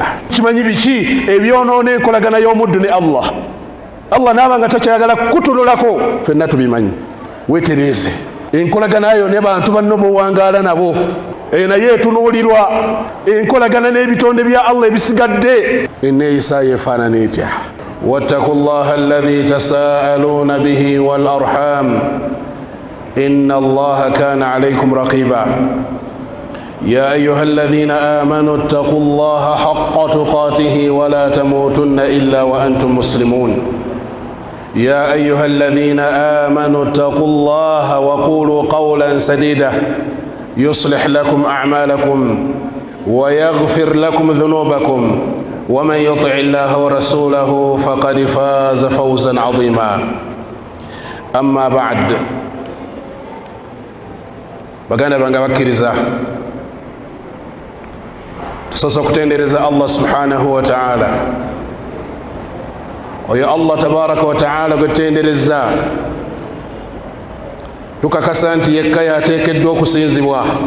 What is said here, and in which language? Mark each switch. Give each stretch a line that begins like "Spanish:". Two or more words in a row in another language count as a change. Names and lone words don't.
Ganda: Kimanyi biki ebyonoona enkolagana y'omuddu ne Allah? Allah n'aba nga takyayagala kutunulako, ffenna tubimanyi. Weetereze enkolaganayo ne bantu banno bowangaala nabo, naye etunuulirwa enkolagana n'ebitonde bya Allah ebisigadde, enneeyisaayo efaanana etya?
Arabic: واتقوا الله الذي تساءلون به والأرحام إن الله كان عليكم رقيبا يا أيها الذين آمنوا اتقوا الله حق تقاته ولا تموتن إلا وأنتم مسلمون يا أيها الذين آمنوا اتقوا الله وقولوا قولا سديدا يصلح لكم أعمالكم ويغفر لكم ذنوبكم ومن يطع الله ورسوله فقد فاز فوزا عظيما. أما بعد،
Ganda: baganda bange bakkiriza, tusoose okutendereza Allah
Arabic: سبحانه وتعالى.
Ganda: Oyo Allah
Arabic: تبارك وتعالى
Ganda: gwe tutendereza, tukakasa nti yekka yateekeddwa okusinzibwa.